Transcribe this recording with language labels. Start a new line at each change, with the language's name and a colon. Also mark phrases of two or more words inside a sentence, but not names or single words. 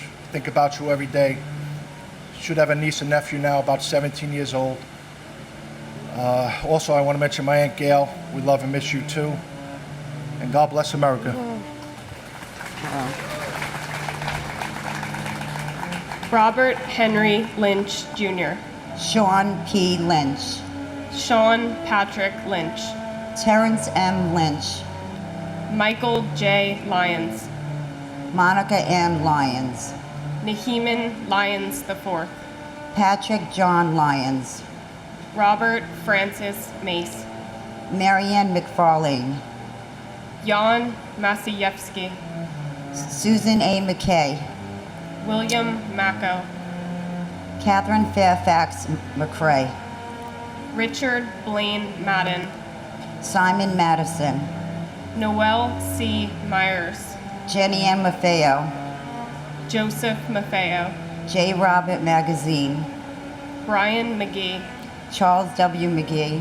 English: Think about you every day. Should have a niece and nephew now, about 17 years old. Also, I want to mention my Aunt Gail. We love and miss you too. And God bless America. Robert Henry Lynch Jr. Sean P. Lynch. Sean Patrick Lynch. Terrence M. Lynch. Michael J. Lyons. Monica M. Lyons. Naheeman Lyons IV. Patrick John Lyons. Robert Francis Mace. Marianne McFarlane. Jan Masijewski. Susan A. McKay. William Macco. Catherine Fairfax McCrae. Richard Blaine Madden. Simon Madison. Noel C. Myers. Jenny M. Maffeo. Joseph Maffeo. J. Robert Magazine. Brian McGee. Charles W. McGee.